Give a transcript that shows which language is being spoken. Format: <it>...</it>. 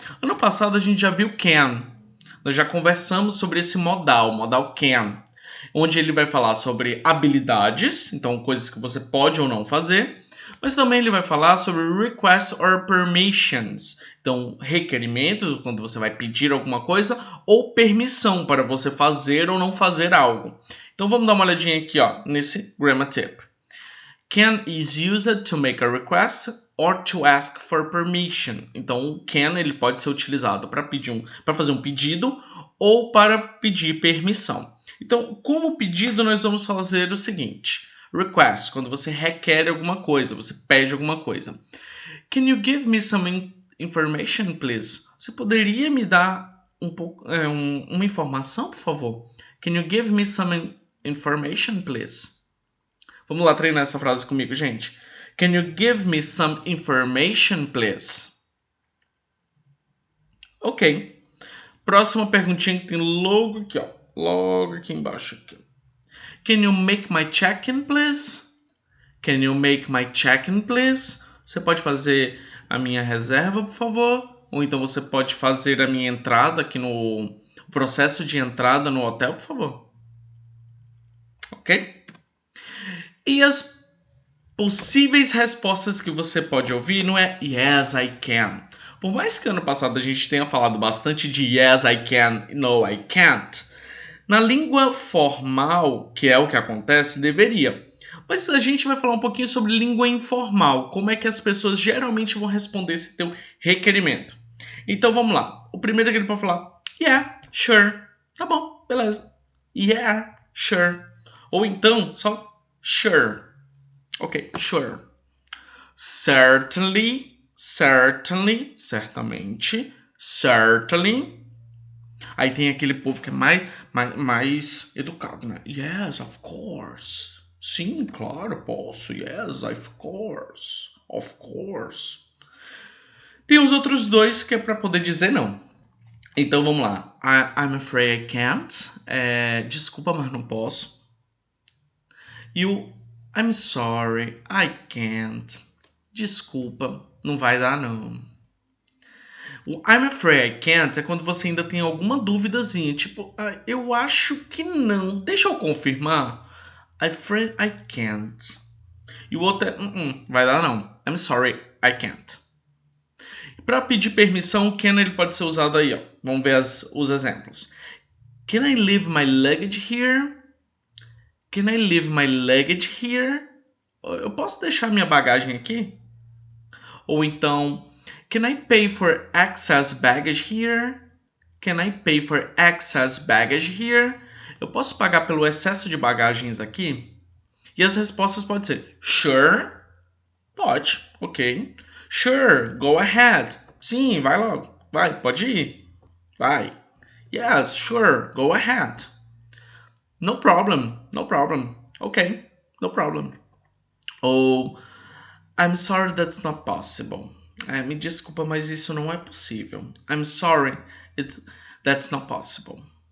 <pt>Ano passado, a gente já viu can. Nós já conversamos sobre esse modal can, onde ele vai falar sobre habilidades, então coisas que você pode ou não fazer, mas também ele vai falar sobre</pt> <en>requests or permissions,</en> <pt>então requerimentos, quando você vai pedir alguma coisa, ou permissão para você fazer ou não fazer algo. Então vamos dar uma olhadinha aqui, ó, nesse grammar tip.</pt> <en>Can is used to make a request or to ask for permission.</en> <pt>Então, o can ele pode ser utilizado para fazer um pedido ou para pedir permissão. Então, como pedido, nós vamos fazer o seguinte: request, quando você requer alguma coisa, você pede alguma coisa.</pt> <en>Can you give me some information, please?</en> <pt>Você poderia me dar uma informação, por favor?</pt> <en>Can you give me some information, please?</en> <pt>Vamos lá treinar essa frase comigo, gente.</pt> <en>Can you give me some information, please? Ok.</en> <pt>Próxima perguntinha que tem logo aqui, ó. Logo aqui embaixo. Aqui.</pt> <en>Can you make my check-in, please? Can you make my check-in, please?</en> <pt>Você pode fazer a minha reserva, por favor? Ou então você pode fazer a minha entrada aqui no processo de entrada no hotel, por favor? Ok? E as possíveis respostas que você pode ouvir não é</pt> <en>yes, I can.</en> <pt>Por mais que ano passado a gente tenha falado bastante de</pt> <en>yes, I can, no, I can't,</en> <pt>na língua formal, que é o que acontece, deveria. Mas a gente vai falar um pouquinho sobre língua informal, como é que as pessoas geralmente vão responder esse teu requerimento. Então vamos lá. O primeiro que ele pode falar,</pt> <en>yeah, sure.</en> <pt>Tá bom, beleza.</pt> <en>Yeah, sure.</en> <pt>Ou então, só sure. Ok, sure.</pt> <en>Certainly, certamente, certainly.</en> <pt>Aí tem aquele povo que é mais educado, né?</pt> <en>Yes, of course.</en> <pt>Sim, claro, posso.</pt> <en>Yes, of course. Of course.</en> <pt>Tem os outros dois que é pra poder dizer não. Então vamos lá.</pt> <en>I'm afraid I can't.</en> <pt>Desculpa, mas não posso.</pt> <en>E o I'm sorry, I can't.</en> <pt>Desculpa, não vai dar não. O</pt> <en>I'm afraid I can't</en> <pt>é quando você ainda tem alguma duvidazinha, tipo, eu acho que não. Deixa eu confirmar.</pt> <en>I'm afraid I can't.</en> <pt>E o outro é, vai dar não.</pt> <en>I'm sorry, I can't.</en> <pt>Para pedir permissão, o can ele pode ser usado aí, ó. Vamos ver os exemplos.</pt> <en>Can I leave my luggage here? Can I leave my luggage here?</en> <pt>Eu posso deixar minha bagagem aqui?</pt> <en>Ou então, can I pay for excess baggage here? Can I pay for excess baggage here?</en> <pt>Eu posso pagar pelo excesso de bagagens aqui? E as respostas podem ser sure, pode, ok.</pt> <en>Sure, go ahead.</en> <pt>Sim, vai logo. Vai, pode ir. Vai.</pt> <en>Yes, sure, go ahead. No problem, no problem. Ok, no problem. Ou I'm sorry that's not possible.</en> <pt>Me desculpa, mas isso não é possível.</pt> <en>I'm sorry, that's not possible.</en>